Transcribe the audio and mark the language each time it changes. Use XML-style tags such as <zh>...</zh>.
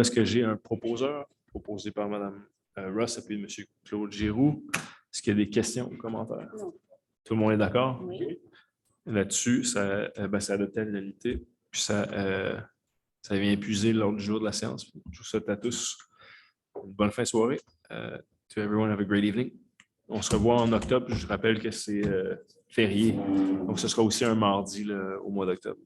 <fr>Est-ce que j'ai un proposeur proposé par Mme Ross et puis M. Claude Giroux? Est-ce qu'il y a des questions ou commentaires? Non. Tout le monde est d'accord? Oui. Là-dessus, ça adopte à l'unanimité. Puis ça vient épuiser l'ordre du jour de la séance. Je vous souhaite à tous une bonne fin de soirée.</fr> <en>To everyone, have a great evening.</en> <fr>On se revoit en octobre. Je rappelle que c'est férié. Donc, ce sera aussi un mardi au mois d'octobre.</fr>